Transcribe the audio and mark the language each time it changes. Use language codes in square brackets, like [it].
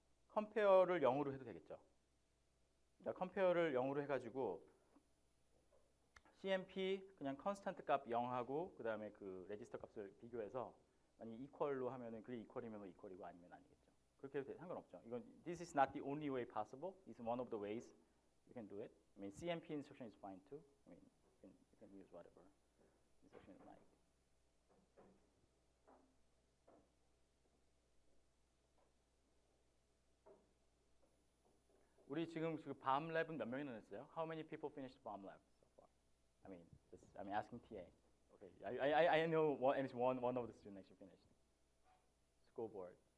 [ko] 컴페어를 0으로 해도 되겠죠. 그러니까 컴페어를 0으로 해가지고 CMP 그냥 컨스턴트 값 0하고 그 다음에 그 레지스터 값을 비교해서 만약 이퀄로 하면은 그게 이퀄이면 이퀄이고 아니면 아니겠죠. 그렇게 해도 상관없죠. 이건 [en] this is not the only way possible. It's one of the ways you can do it. I mean CMP instruction is fine too. I mean you can use whatever instruction you like. [ko] 우리 지금 밤 랩은 몇 명이나 했어요? [en] How many people finished bomb lab so far? I mean, I'm asking TA. Okay, I know at least one of the students actually finished. School board.